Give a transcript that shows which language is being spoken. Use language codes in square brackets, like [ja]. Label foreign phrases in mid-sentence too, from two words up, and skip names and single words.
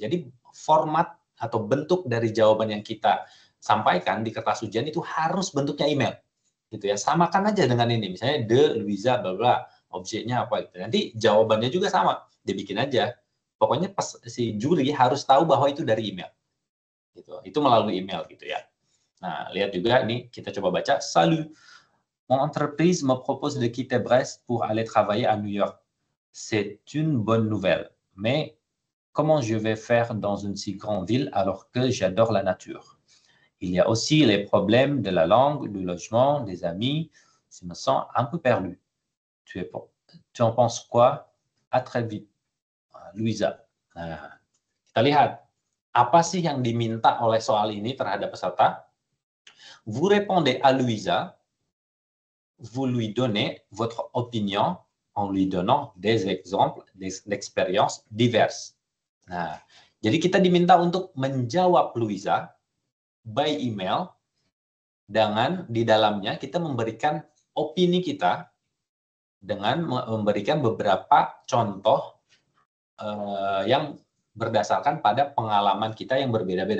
[id] Jadi format atau bentuk dari jawaban yang kita sampaikan di kertas ujian itu harus bentuknya email, gitu ya. Samakan aja dengan ini, misalnya de Luisa bla bla, objeknya apa gitu. Nanti jawabannya juga sama, dibikin aja. Pokoknya si juri harus tahu bahwa itu dari email, gitu. Itu melalui email, gitu ya. Nah, lihat juga ini kita coba baca. [fr] Salut, mon entreprise me propose de quitter Brest pour aller travailler à New York. C'est une bonne nouvelle, mais comment je vais faire dans une si grande ville alors que j'adore la nature? Il y a aussi les problèmes de la langue, du logement, des amis. Je me sens un peu perdu. Tu en penses quoi? À très vite, Louisa. [id] Nah, kita lihat apa sih yang diminta oleh soal ini terhadap peserta. [fr] Vous répondez à Louisa, vous lui donnez votre opinion en lui donnant des exemples d'expériences diverses. [id] Nah, jadi kita diminta untuk menjawab Louisa [en] by email [id] dengan di dalamnya kita memberikan opini kita dengan memberikan beberapa contoh yang berdasarkan pada pengalaman kita yang berbeda-beda.